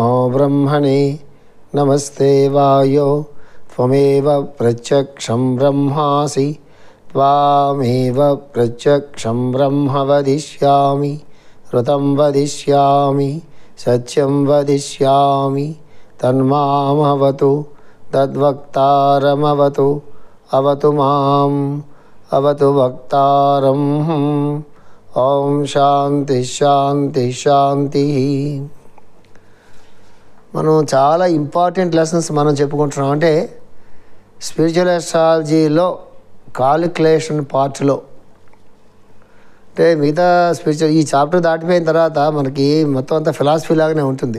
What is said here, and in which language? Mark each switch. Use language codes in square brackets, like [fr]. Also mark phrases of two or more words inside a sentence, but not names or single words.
[sa] ब्रह्मणे नमस्ते वायो त्वमेव प्रत्यक्षं ब्रह्मासि त्वामेव प्रत्यक्षं ब्रह्म वदिष्यामि ऋतं वदिष्यामि सत्यं वदिष्यामि तन्मामवतु तद्वक्तारमवतु अवतु माम् अवतु वक्तारम् ओम शांति शांति शांति. [te] మనం చాలా [en] important lessons [te] మనం చెప్పుకుంటున్నాం. అంటే [en] spiritual astrologylo calculation partlo [te] అంటే మిగతా స్పిరిచువల్ ఈ చాప్టర్ దాటిపోయిన తర్వాత మనకి మొత్తం అంతా ఫిలాసఫీ లాగానే ఉంటుంది.